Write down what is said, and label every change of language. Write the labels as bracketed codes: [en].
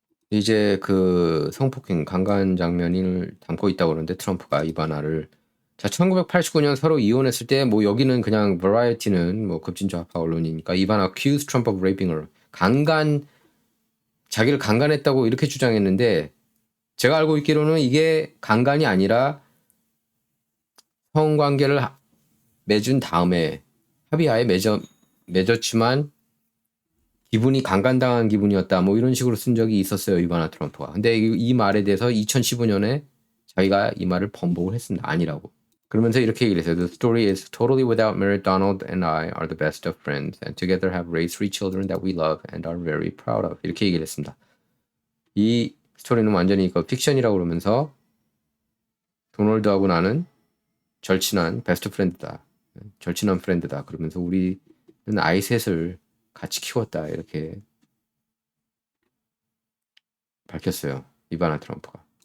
[ko] 이제 그 성폭행 강간 장면을 담고 있다고 그러는데 트럼프가 이바나를 자 1989년 서로 이혼했을 때 뭐 여기는 그냥 버라이어티는 뭐 급진 좌파 언론이니까 이바나 [en] accused Trump of raping her [ko] 자기를 강간했다고 이렇게 주장했는데 제가 알고 있기로는 이게 강간이 아니라 성관계를 맺은 다음에 합의하에 맺었지만 기분이 강간당한 기분이었다. 뭐 이런 식으로 쓴 적이 있었어요. 이바나 트럼프가. 근데 이 말에 대해서 2015년에 자기가 이 말을 번복을 했습니다. 아니라고. 그러면서 이렇게 얘기를 했어요. [en] The story is totally without merit. Donald and I are the best of friends and together have raised 3 children that we love and are very proud of. [ko] 이렇게 얘기를 했습니다. 이 스토리는 완전히 픽션이라고 그러면서 도널드하고 나는 절친한 베스트 프렌드다. 절친한 프렌드다. 그러면서 우리는 아이 셋을 같이 키웠다. 이렇게 밝혔어요. 이바나 트럼프가.